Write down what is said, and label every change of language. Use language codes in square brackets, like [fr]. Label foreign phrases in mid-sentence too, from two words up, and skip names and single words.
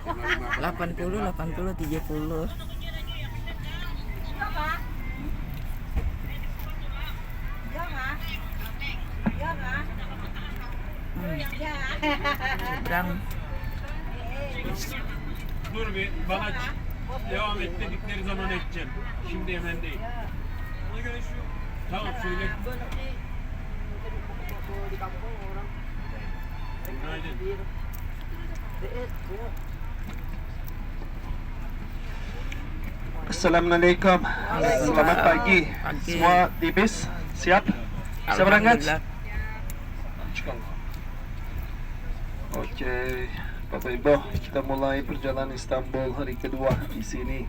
[id] 80, 80, 70. Seberang. [tr] Dur bir bana devam et dedikleri zaman edeceğim. Şimdi hemen değil. Ona göre şu. Tamam söyle. Günaydın. [id] Assalamualaikum. Selamat pagi. Semua di bis siap? Bisa berangkat? Alhamdulillah. Oke, Bapak Ibu, kita mulai perjalanan Istanbul hari kedua di sini.